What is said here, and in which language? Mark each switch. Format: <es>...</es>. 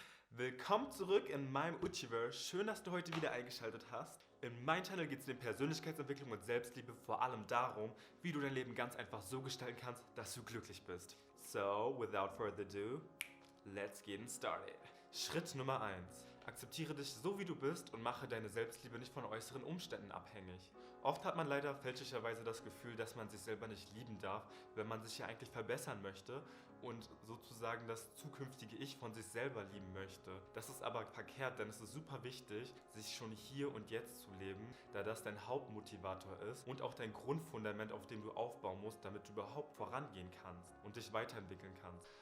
<de>Willkommen zurück in meinem Uchiverse. Schön, dass du heute wieder eingeschaltet hast. In meinem Channel geht es um Persönlichkeitsentwicklung und Selbstliebe, vor allem darum, wie du dein Leben ganz einfach so gestalten kannst, dass du glücklich bist.</de> <en>So, without further ado, let's get started.</en> <de>Schritt Nummer 1. Akzeptiere dich so wie du bist und mache deine Selbstliebe nicht von äußeren Umständen abhängig. Oft hat man leider fälschlicherweise das Gefühl, dass man sich selber nicht lieben darf, wenn man sich ja eigentlich verbessern möchte und sozusagen das zukünftige Ich von sich selber lieben möchte. Das ist aber verkehrt, denn es ist super wichtig, sich schon hier und jetzt zu leben, da das dein Hauptmotivator ist und auch dein Grundfundament, auf dem du aufbauen musst, damit du überhaupt vorangehen kannst und dich weiterentwickeln kannst.</de>